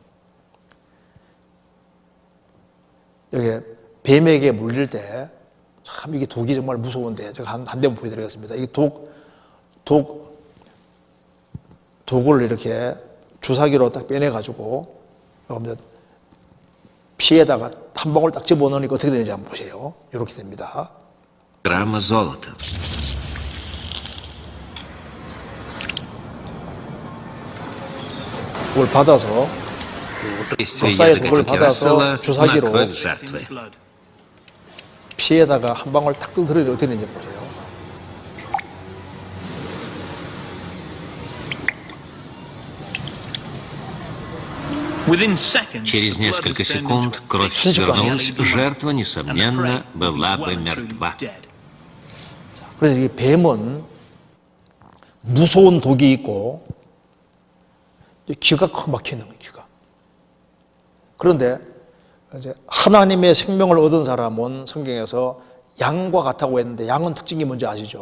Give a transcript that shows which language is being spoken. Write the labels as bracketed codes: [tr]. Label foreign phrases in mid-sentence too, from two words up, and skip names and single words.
[ko] 여기 뱀에게 물릴 때 참 이게 독이 정말 무서운데 제가 한 대만 보여드리겠습니다. 이 독을 이렇게 주사기로 딱 빼내가지고 피에다가 한 방울 딱 집어넣으니까 어떻게 되는지 한번 보세요. 이렇게 됩니다. [ru] Грамма золота. [ko] 그걸 받아서 [ru] Действие [ko] 독사의 [ru] яда [ko] 독을 [ru] Катюки [ko] 받아서 [ru] Рассела на [ko] 주사기로 [ru] кровь жертвы. [ko] 피에다가 한 방울 딱 떨어뜨리는지 어떻게 되는지 보세요. [ru] Через несколько секунд кровь свернулась, жертва, несомненно, была бы мертва. [ko] 그래서 이 뱀은 무서운 독이 있고 귀가 꽉 막혀 있는 거예요. 귀가. 그런데 이제 하나님의 생명을 얻은 사람은 성경에서 양과 같다고 했는데 양은 특징이 뭔지 아시죠?